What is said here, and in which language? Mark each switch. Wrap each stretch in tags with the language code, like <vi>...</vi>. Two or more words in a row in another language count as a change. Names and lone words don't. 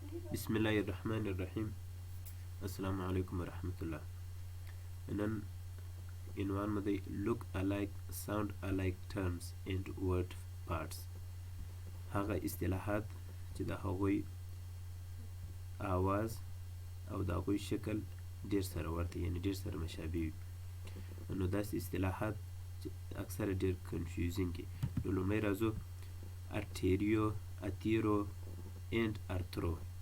<ar>بسم الله الرحمن الرحیم. السلام علیکم ورحمت الله.</ar> <ps>نن عنوان مو دی</ps> <en>look alike sound alike terms and word parts.</en> <ps>هغه اصطلاحات چې د هغوی آواز او د هغوی شکل ډیر سره ورته یعنی ډیر سره مشابه وي. نو داسې اصطلاحات چې اکثره ډیر کنفیوزینګ وي. نو لومړی راځو ارتیریو، اتیرو and ارترو.</ps>